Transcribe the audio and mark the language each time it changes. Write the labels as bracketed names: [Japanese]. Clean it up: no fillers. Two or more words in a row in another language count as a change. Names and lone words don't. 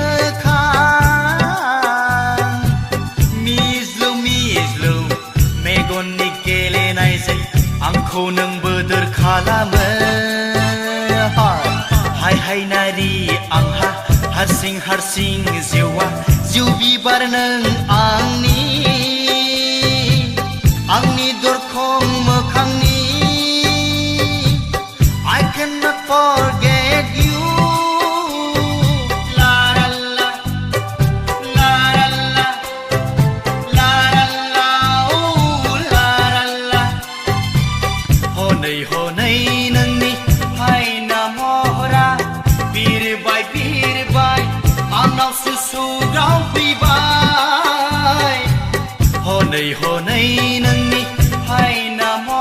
[Bodo] मोखां मिज्लु मिज्लु मेगननि गेलेनायजों आंखौ नों बोदोर खालामो हाय हाय नारि आंहा हारसिं हारसिं जिउआ जिउ बिबार नों आंनि दरखं मोखांनि [English] I cannot forget you [Bodo] लाराल्ला लाराल्ला लाराल्ला उ लाराल्ला हनै हनै नोंनि हायना महरा बिरबाय बिरबाय आनाव सुसुगाव फैबाय हनै हनै नोंनि हायना